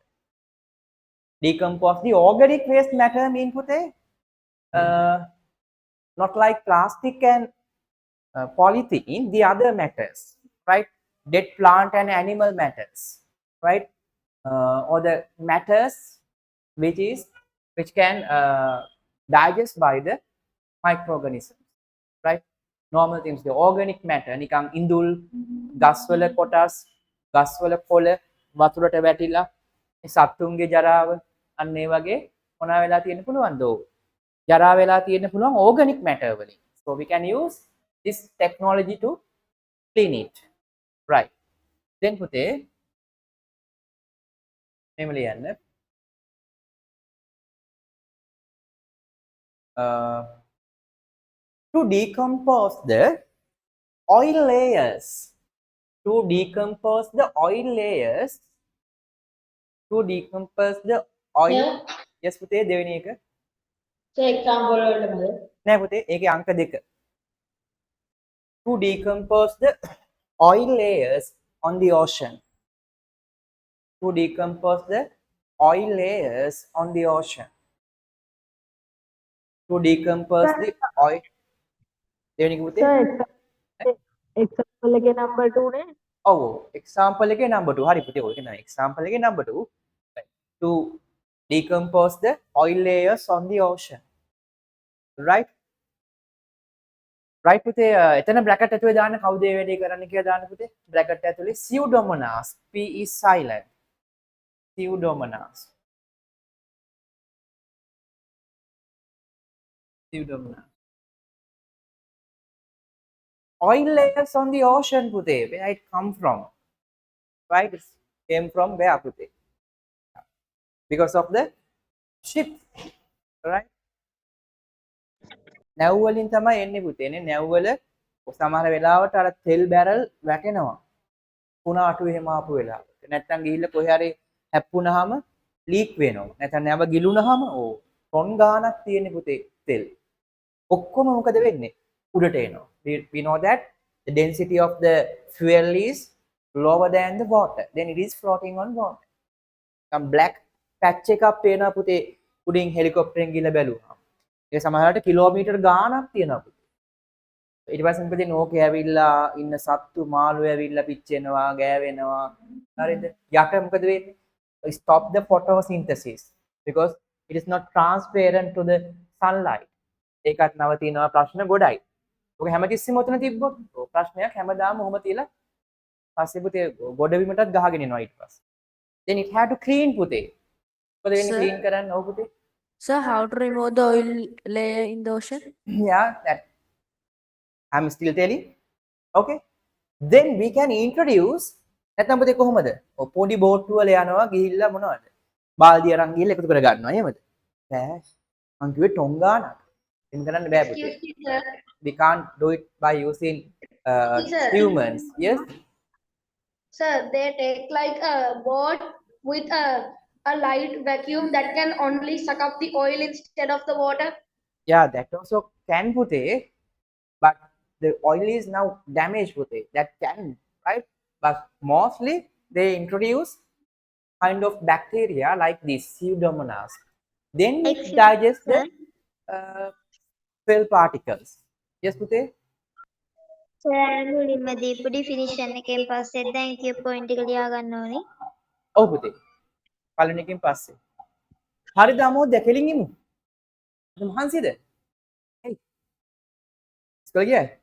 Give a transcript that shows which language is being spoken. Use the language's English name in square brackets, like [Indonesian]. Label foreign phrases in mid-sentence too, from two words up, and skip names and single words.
[English] Decompose the organic waste matter mean puthe, not like plastic and polythene, the other matters, right? Dead plant and animal matters, right? Or the matters which can digest by the microorganisms, right? Normal things, the organic matter [Sinhala] නිකන් ඉඳුල් ගස්වල කොටස් ගස්වල කොළ වතුරට වැටිලා සත්තුන්ගේ ජරාව අන්න ඒ වගේ මොනවා වෙලා තියෙන්න පුළුවන්ද ජරා වෙලා තියෙන්න පුළුවන් [English] organic matter [Sinhala] වලින්. [English] So we can use this technology to clean it, right? Then [Sinhala] පුතේ මෙහෙම ලියන්න [English] to decompose the oil layers. To decompose the oil layers. To decompose the oil. Yes, [Sinhala] පුතේ දෙවෙනි එක. example වලට බලන්න. නෑ පුතේ ඒකේ අංක 2. [English] To decompose the oil layers on the ocean. To decompose the oil layers on the ocean. To decompose the oil. [Sinhala] දෙවෙනි එක පුතේ. example එකේ [English] number 2 [Sinhala] නේ. ඔව් example එකේ [English] number 2. [Sinhala] හරි පුතේ ඔය කියන example එකේ [English] number 2. [Sinhala] Right. [English] To decompose the oil layers on the ocean. Right? Right [Sinhala] පුතේ එතන bracket ඇතුලේ දාන්න කවුද මේ වැඩේ කරන්න කියලා දාන්න පුතේ. [English] bracket ඇතුලේ pseudomonas. P is silent. Pseudomonas. Pseudomonas. Oil layers on the ocean පුතේ. Where it come from? Right? It came from where පුතේ? Because of the ship. Right? [Sinhala] නැව් වලින් තමයි එන්නේ පුතේ නේ. නැව් වල සමහර වෙලාවට අර තෙල් බැරල් වැටෙනවා. පුනා අටු එහෙම ආපු වෙලාවට. නැත්තම් ගිහිල්ලා කොහේ හරි හැප්පුණාම ලීක් වෙනවා. නැත්නම් නැව ගිලුණාම ටොන් ගාණක් තියෙන පුතේ තෙල්. ඔක්කොම මොකද වෙන්නේ? උඩට එනවා. [English] We know that the density of the fuel is lower than the water. Then it is floating on water. Some black patch [Sinhala] එකක් පේනවා පුතේ උඩින් හෙලිකොප්ටරෙන් ගිහලා බැලුවා. ඒක සමහරවිට කිලෝමීටර් ගාණක් තියෙනවා පුතේ. ඊට පස්සේ මොකද නෝකේ ඇවිල්ලා ඉන්න සත්තු මාළු ඇවිල්ලා පිච්චෙනවා ගෑවෙනවා. හරිද? යට මොකද වෙන්නේ? [English] Stop the photosynthesis because it is not transparent to the sunlight. [Sinhala] ඒකත් නවතිනවා ප්‍රශ්න ගොඩයි. ඔක හැමතිස්සෙම උතන තිබ්බොත් ප්‍රශ්නයක් හැමදාම ඔහොම තියලා පස්සේ පුතේ ගොඩබිමටත් ගහගෙන එනවා ඊට පස්සේ. [English] Then it had to clean පුතේ. [Sinhala] මොකද වෙන්නේ [English] Sir? [Sinhala] clean කරන්න ඔව් පුතේ. [English] Sir, how to remove the oil layer in the ocean? Yeah, that I'm still telling. Okay. Then we can introduce [Sinhala] නැත්නම් පුතේ කොහොමද? පොඩි බෝට්ටු වල යනවා ගිහිල්ලා මොනවද? බාල්දිය අරන් ගිහලා එකතු කර ගන්නවා එහෙමද? බෑ. මං කිව්වේ ටොං ගානක්. එහෙම කරන්න බෑ පුතේ. [English] Excuse me, sir. We can't do it by using Sir. humans. Yes. Sir, they take like a boat with a light vacuum that can only suck up the oil instead of the water. Yeah, that also can putte, but the oil is now damaged putte. That can, right? But mostly they introduce kind of bacteria like this pseudomonas. Then it Excuse digests the sir. cell particles. Yes, putte. [Sinhala] සර් මුලින්ම දීපු ඩිෆිනිෂන් එකෙන් පස්සේ දැන් කියපු පොයින්ට් එක ලියා ගන්න ඕනේ. ඔව් පුතේ. පළවෙනි එකෙන් පස්සේ. හරිද අමෝ දැකලින් ඉමු. මහන්සියද? hey ඉස්කෝල ගියා?